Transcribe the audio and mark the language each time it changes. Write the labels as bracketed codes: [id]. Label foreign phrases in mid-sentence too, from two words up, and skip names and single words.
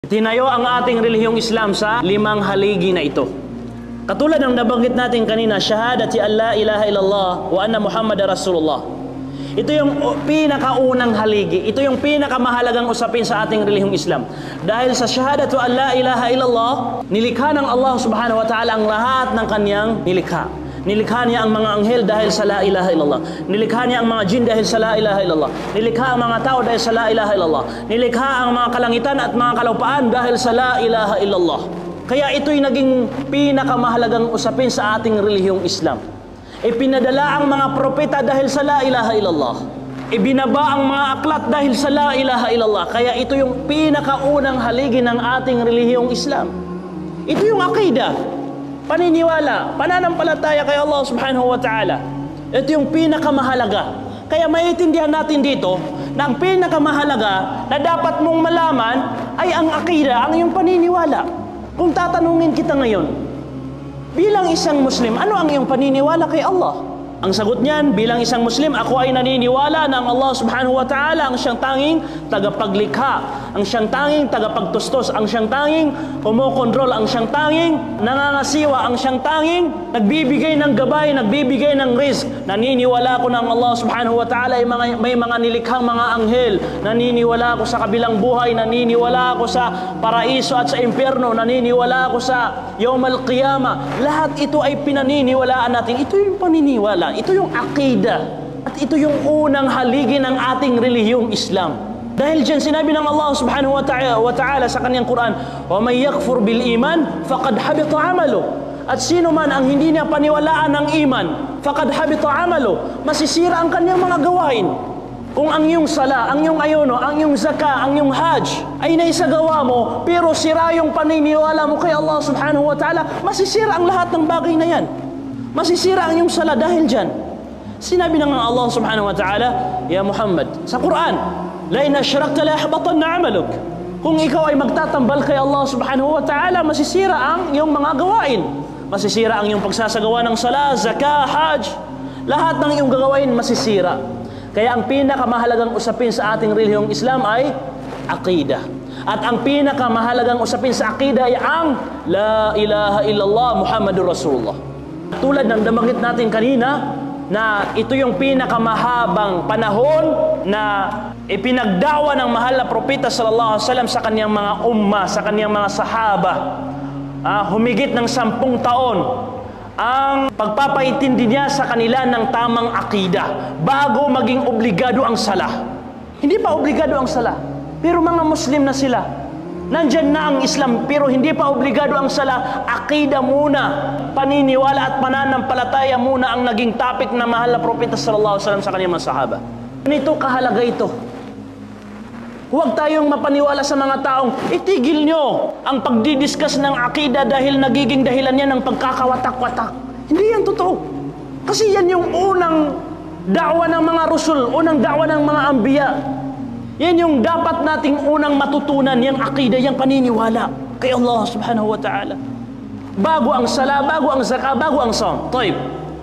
[tl] Tinayo ang ating relihiyong Islam sa 5 haligi na ito. Katulad ng nabanggit natin kanina, [ar] شهادة أن لا إله إلا الله وأن محمدا رسول الله. [tl] Ito yung pinakaunang haligi. Ito yung pinakamahalagang usapin sa ating relihiyong Islam. Dahil sa [ar] شهادة أن لا إله إلا الله, [tl] nilikha ng Allah [ar] سبحانه وتعالى [tl] ang lahat ng kanyang nilikha. Nilikha niya ang mga anghel dahil sa [ar] لا إله إلا الله. [tl] Nilikha niya ang mga jin dahil sa [ar] لا إله إلا الله. [tl] Nilikha ang mga tao dahil sa [ar] لا إله إلا الله. [tl] Nilikha ang mga kalangitan at mga kalupaan dahil sa [ar] لا إله إلا الله. [tl] Kaya ito'y naging pinakamahalagang usapin sa ating relihiyong Islam. Ipinadala ang mga propeta dahil sa [ar] لا إله إلا الله. [tl] Ibinaba ang mga aklat dahil sa [ar] لا إله إلا الله. [tl] Kaya ito yung pinakaunang haligi ng ating relihiyong Islam. Ito yung aqida, paniniwala, pananampalataya kay Allah [ar] سبحانه وتعالى. [tl] Ito yung pinakamahalaga. Kaya maiintindihan natin dito na ang pinakamahalaga na dapat mong malaman ay ang aqida, ang iyong paniniwala. Kung tatanungin kita ngayon, bilang isang Muslim, ano ang iyong paniniwala kay Allah? Ang sagot niyan, bilang isang Muslim, ako ay naniniwala na ang Allah [ar] سبحانه وتعالى [tl] ang siyang tanging tagapaglikha, ang siyang tanging tagapagtustos, ang siyang tanging kumokontrol, ang siyang tanging nangangasiwa, ang siyang tanging nagbibigay ng gabay, nagbibigay ng rizq. Naniniwala ko na ang Allah [ar] سبحانه وتعالى [tl] ay may mga nilikhang mga anghel. Naniniwala ako sa kabilang buhay, naniniwala ako sa paraiso at sa impyerno, naniniwala ako sa [ar] يوم القيامة. [tl] Lahat ito ay pinaniniwalaan natin. Ito yung paniniwala. Ito yung aqida. At ito yung unang haligi ng ating relihiyong Islam. Dahil dyan sinabi ng Allah [ar] سبحانه وتعالى [tl] sa kanyang Quran, [ar] وَمَنْ يَكْفُرْ بِالْإِيمَانِ فَقَدْ حَبِطَ عَمَلُهُ. [tl] At sino man ang hindi niya paniwalaan ng iman, [ar] فَقَدْ حَبِطَ عَمَلُهُ, [tl] masisira ang kanyang mga gawain. Kung ang iyong sala, ang iyong ayuno, ang iyong zaka, ang iyong hajj ay naisagawa mo, pero sira yung paniniwala mo kay Allah [ar] سبحانه وتعالى, [tl] masisira ang lahat ng bagay na yan. Masisira ang iyong sala dahil dyan. Sinabi ng Allah [ar] سبحانه وتعالى, [tl] Ya Muhammad, sa Quran, [ar] لئن أشركت ليحبطن عملك. [tl] Kung ikaw ay magtatambal kay Allah [ar] سبحانه وتعالى, [tl] masisira ang iyong mga gawain. Masisira ang iyong pagsasagawa ng sala, zakah, hajj. Lahat ng iyong gagawain masisira. Kaya ang pinakamahalagang usapin sa ating relihiyong Islam ay aqida. At ang pinakamahalagang usapin sa aqida ay ang [ar] لا إله إلا الله محمد رسول الله. [tl] Tulad ng nabanggit natin kanina, na ito yung pinakamahabang panahon na ipinagdawa ng mahal na propeta [ar] صلى الله عليه وسلم [tl] sa kaniyang mga umma, sa kaniyang mga sahaba. Humigit ng 10 taon ang pagpapaintindi niya sa kanila ng tamang akida bago maging obligado ang sala. Hindi pa obligado ang sala, pero mga Muslim na sila. Nandyan na ang Islam, pero hindi pa obligado ang sala. Aqida muna, paniniwala at pananampalataya muna ang naging topic na mahal na propeta [ar] صلى الله عليه وسلم [tl] sa kanyang mga sahaba. Ganito kahalaga ito. Huwag tayong mapaniwala sa mga taong itigil nyo ang pagdidiscuss ng aqida dahil nagiging dahilan yan ng pagkakawatak-watak. Hindi yan totoo. Kasi yan yung unang da'wa ng mga rusul, unang da'wa ng mga anbiya. Yan yung dapat nating unang matutunan, yung aqida, yung paniniwala kay Allah [ar] سبحانه وتعالى. [tl] Bago ang sala, bago ang zakah, bago ang saum. Taib.